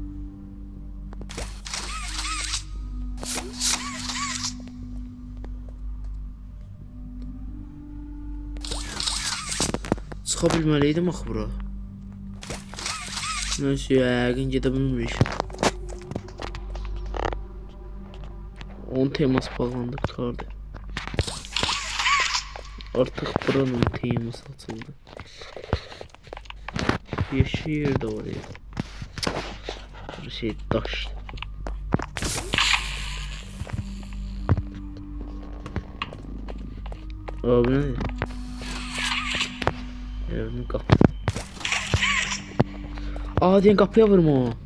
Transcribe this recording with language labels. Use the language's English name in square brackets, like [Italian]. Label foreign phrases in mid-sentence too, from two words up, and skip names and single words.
[Azerbaijani] Çıxa bilməliydim axı bura. Neyse, yəqin gedə bilmirik. 10 teması bağlandı, qutardı. Artıq buranın teması açıldı. [Turkish] Yeşil yer de var ya. Bir şey taş. Abi ne? Evin kapı. Aa, diyen kapıya vurma.